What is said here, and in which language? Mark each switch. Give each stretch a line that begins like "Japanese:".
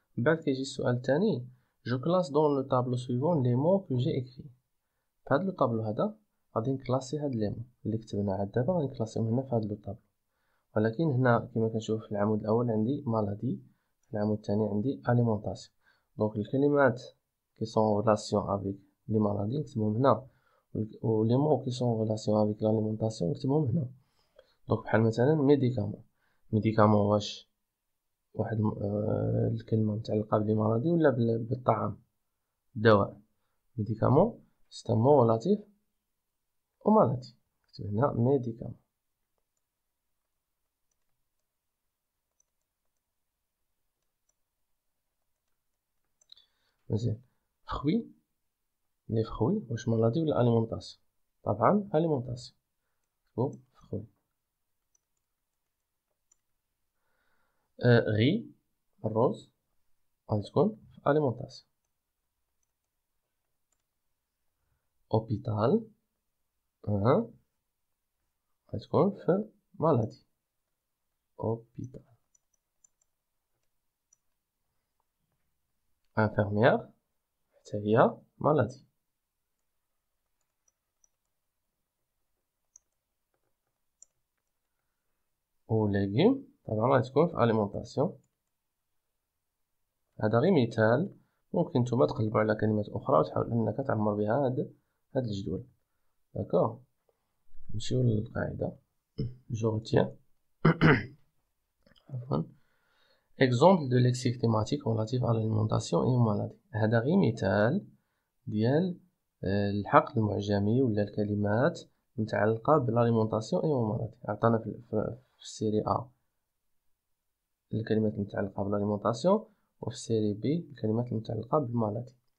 Arabic: من بعد كيجي السؤال الثاني
French: جو كلاس دون لو طابلو سويفون لي مو كو جي اكري.
Arabic: في هاد لو طابلو هذا غادي نكلاسي هاد لي مو اللي كتبنا عاد دابا غنكلاسيهم هنا في هاد لو طابلو. ولكن هنا كما كنشوف في العمود الاول عندي مالادي العمود الثاني عندي alimentation. دونك الكلمات
French: qui sont en relation avec les maladies
Arabic: نكتبهم هنا
French: و les mots qui sont en relation avec l'alimentation نكتبهم هنا.
Arabic: دونك بحال مثلا médicament واش واحد الكلمة متعلقة بلي مرضي ولا بالطعام الدواء.
French: médicament c'est un mot relatif aux maladies.
Arabic: نكتب هنا médicament. مزيان.
French: fruits les fruits واش maladie ولا alimentation؟ طبعا alimentation. نكتبو fruits.
Arabic: riz الرز غادي تكون في alimentation. hôpital غادي تكون في maladie.
French: hôpital.
Arabic: infirmière حتى هي maladie. و légumes طبعا غادي تكون في alimentation. هذا غير مثال، ممكن نتوما تقلبوا على كلمات اخرى وتحاول انك تعمر بها هاد الجدول. داكوغ. نمشيو للقاعده.
French: جو retiens عفوا exemple de lexique thématique relative à l'alimentation et aux maladies.
Arabic: هذا غير مثال ديال الحقل المعجمي ولا الكلمات متعلقه بالاليمونطاسيون اي مالادي. عطانا في السيري ا الكلمات المتعلقه بالاليمونطاسيون وفي السيري بي الكلمات المتعلقه بالمالادي.